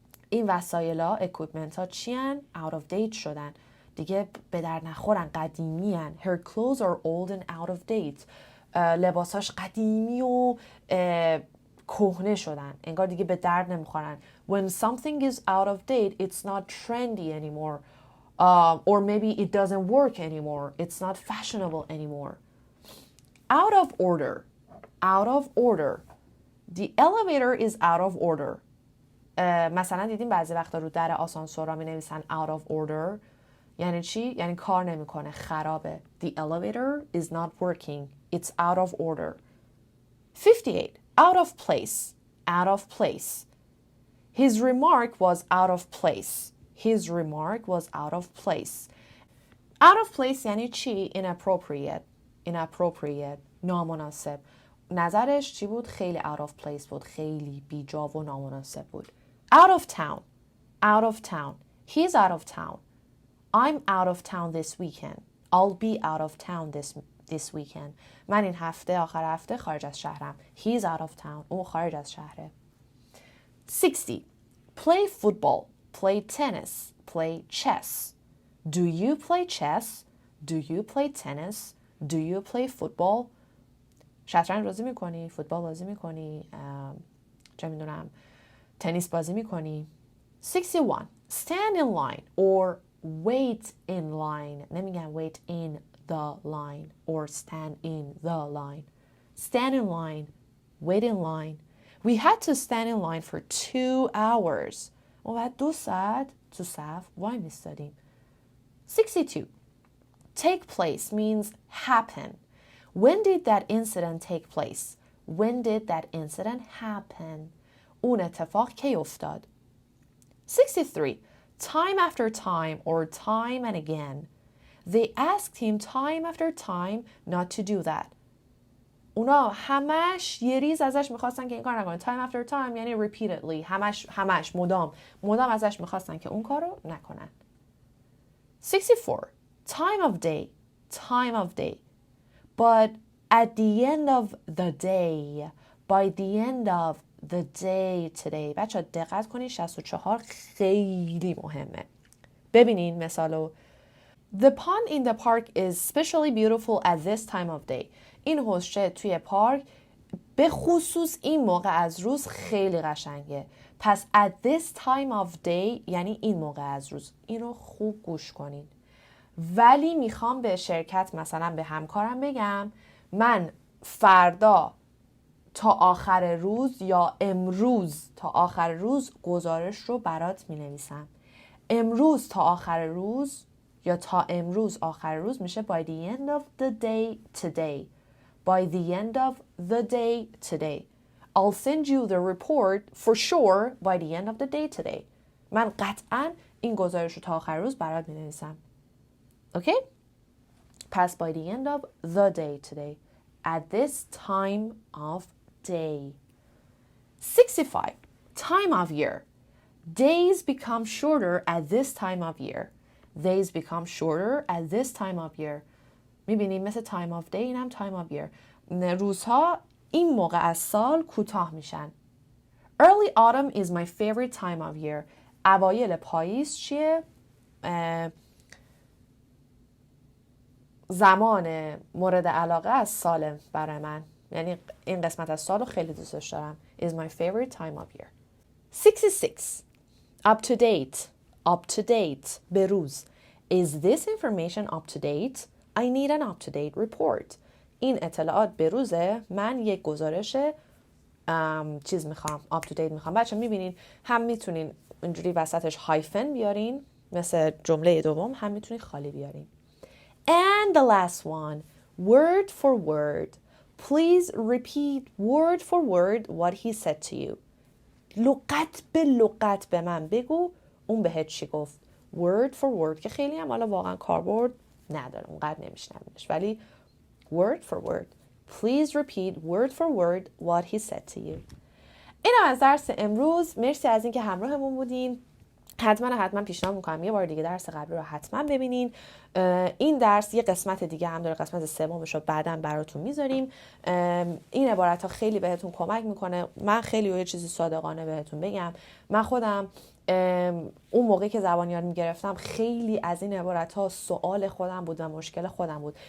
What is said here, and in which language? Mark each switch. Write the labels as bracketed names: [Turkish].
[Persian] این وسایل ها equipment ها چی هن؟ out of date شدن. دیگه به در نخورن، قدیمی هن. [English] Her clothes are old and out of date. [Persian] لباساش قدیمی و کهنه شدن. انگار دیگه به درد نمیخورن. [English] When something is out of date, it's not trendy anymore. Or maybe it doesn't work anymore. It's not fashionable anymore. Out of order. Out of order. The elevator is out of order. مثلا دیدیم بعضی وقتا رو در آسانسورها می نویسن out of order. یعنی چی؟ یعنی کار نمیکنه، خرابه. The elevator is not working. It's out of order. 58. Out of place. Out of place. His remark was out of place. His remark was out of place. Out of place [Persian] یعنی چی؟ [English] Inappropriate. Inappropriate. نامناسب. [Persian] نظرش چی بود؟ خیلی out of place بود. خیلی بیجا و نامناسب بود. [English] Out of town. Out of town. He's out of town. I'm out of town this weekend. I'll be out of town this weekend. [Persian] من این هفته آخر هفته خارج از شهرم. [English] He's out of town. [Persian] او خارج از شهره. [English] 60. Play football. Play tennis. Play chess. Do you play chess? Do you play tennis? Do you play football? [Persian] شطرنج بازی میکنی؟ فوتبال بازی میکنی؟ چه میدونم تنیس بازی میکنی؟ 61. [English] Stand in line or wait in line. نمیگن wait in the line or stand in the line. Stand in line. Wait in line. We had to stand in line for 2 hours. [Persian] ما بعد 2 ساعت تو صف وای میستادیم. 62. [English] Take place means happen. When did that incident take place? When did that incident happen? [Persian] اون اتفاق کی افتاد؟ 63. [English] Time after time or time and again. They asked him time after time not to do that. [Persian] اونا همش یه ریز ازش میخواستن که این کار نکنه. [English] Time after time یعنی repeatedly. [Persian] همش مدام ازش میخواستن که اون کار رو نکنن. [English] 64. Time of day. Time of day. But at the end of the day. By the end of the day today. [Persian] بچه دقت کنید 64 خیلی مهمه. ببینین مثالو. The pond in the park is especially beautiful at this time of day. این حوضچه توی پارک به خصوص این موقع از روز خیلی قشنگه. پس at this time of day یعنی این موقع از روز. اینو خوب گوش کنین. ولی میخوام به شرکت مثلا به همکارم بگم من فردا تا آخر روز یا امروز تا آخر روز گزارش رو برات مینویسم. امروز تا آخر روز یا تا امروز آخر روز میشه [English] by the end of the day today. By the end of the day today. I'll send you the report for sure by the end of the day today. [Persian] من قطعاً این گزارش رو تا آخر روز برات مینویسم. [English] Okay? Pass by the end of the day today. At this time of day. 65. Time of year. Days become shorter at this time of year. Days become shorter at this time of year. [Persian] میبینیم مثل time of day اینم time of year. روزها این موقع از سال کوتاه میشن. [English] Early autumn is my favorite time of year. [Persian] اوایل پاییز چیه؟ زمان مورد علاقه از سال برای من. یعنی این قسمت از سال رو خیلی دوستش دارم. [English] Is my favorite time of year. 66. Up to date. Up to date. به روز. Is this information up to date? I need an up to date report. [Persian] این اطلاعات به روزه. من یک گزارش چیز میخوام. [English] Up to date [Persian] میخوام. بچه میبینین هم میتونین اینجوری وسطش هایفن بیارین مثل جمله دوم، هم میتونین خالی بیارین. [English] And the last one, word for word. Please repeat word for word what he said to you. [Persian] لغت به لغت به من بگو اون بهت چی گفت. Word for word که خیلی هم حالا واقعا کاربرد نداره، اونقدر نمیشنوینش، ولی [English] word for word please repeat word for word what he said to you. [Persian] اینم از درس امروز. مرسی از اینکه همراهمون بودین. حتما پیشنهاد میکنم یه بار دیگه درس قبلی رو حتما ببینین. این درس یه قسمت دیگه هم داره، قسمت سومش رو بعداً براتون میذاریم. این عبارت ها خیلی بهتون کمک میکنه. من خیلی یه چیزی صادقانه بهتون بگم، من خودم اون موقعی که زبان یاد میگرفتم خیلی از این عبارت ها سوال خودم بود و مشکل خودم بود.